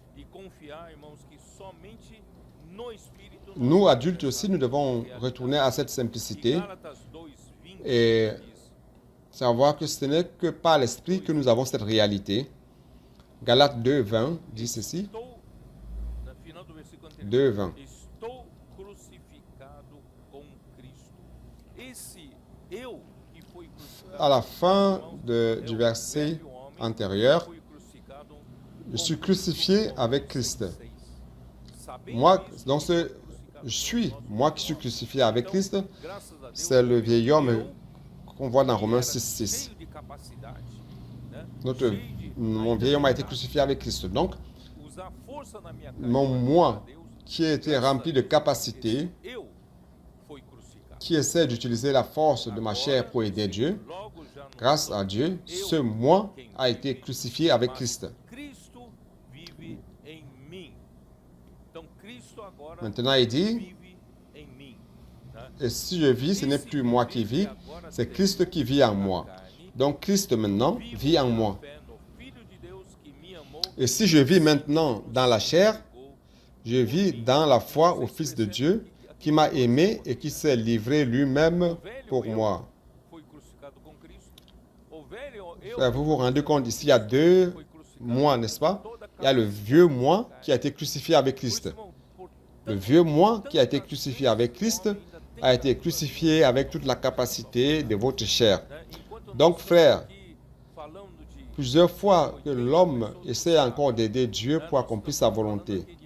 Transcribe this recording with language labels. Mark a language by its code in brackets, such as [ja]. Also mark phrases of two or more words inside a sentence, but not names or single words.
[fr] Nous, adultes aussi, nous devons retourner à cette simplicité et savoir que ce n'est que par l'Esprit que nous avons cette réalité. Galates 2:20 dit ceci. [pt] Estou, no final do versículo anterior, 2:20. estou crucificado com Cristo. Esse eu que foi crucificado, [fr] À la fin [pt] é [fr] du [pt] o [fr] verset [pt] velho homem [fr] antérieur, [pt] que foi crucificado [fr] je suis crucifié avec Christ. [pt] Sabendo [fr] Moi, [pt] isso, [fr] dans ce je suis, moi qui suis crucifié avec Christ, c'est le vieil homme qu'on voit dans Romains 6:6. [pt] cheio de capacidade, né? [fr] Mon vieil homme a été crucifié avec Christ. Donc, [pt] Usar força na minha [fr] mon [pt] carne [fr] moi, [pt] para Deus, [fr] qui a été rempli de capacité, [pt] eu fui crucificado. [fr] qui essaie d'utiliser la force de ma chair pour aider Dieu, [pt] Logo já não [fr] grâce à Dieu, ce moi a été crucifié avec Christ. [pt] Cristo vive em mim. Então Cristo agora [fr] Maintenant, il dit, [pt] vive em mim, né? [fr] et si je vis, ce n'est plus moi qui vis, c'est Christ qui vit en moi. Donc, Christ maintenant vit en moi. [pt] Fé no Filho de Deus que me amou, [fr] Et si je vis maintenant dans la chair, je vis dans la foi au Fils de Dieu qui m'a aimé et qui s'est livré lui-même pour moi. [pt] foi crucificado com Cristo. O velho eu [fr] Frère, vous vous rendez compte, ici il y a deux moi, n'est-ce pas? Il y a le vieux moi qui a été crucifié avec Christ. Le vieux moi qui a été crucifié avec Christ a été crucifié avec toute la capacité de votre chair. Donc, frère, plusieurs fois que l'homme essaie encore d'aider Dieu pour accomplir sa volonté.